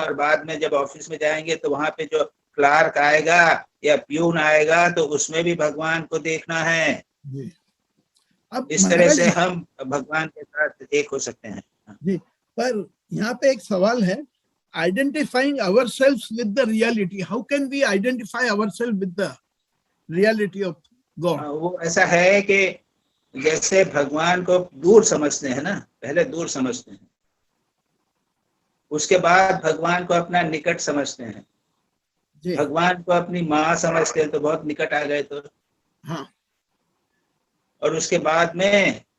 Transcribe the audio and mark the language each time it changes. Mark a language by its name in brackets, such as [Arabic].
[Hindi] और बाद में जब ऑफिस में जाएंगे तो वहां पे जो क्लार्क आएगा या प्यून आएगा तो उसमें भी भगवान को देखना है। अब इस तरह से हम भगवान के साथ एक हो सकते हैं जी। पर यहाँ पे एक सवाल है, [English] identifying ourselves with the reality. How can we identify ourselves with the reality of God? [Hindi] वो ऐसा है कि जैसे भगवान को दूर समझते हैं ना, पहले दूर समझते हैं, उसके बाद भगवान को अपना निकट समझते हैं। भगवान को अपनी माँ समझते हैं तो बहुत निकट आ गए तो। हाँ। और उसके बाद में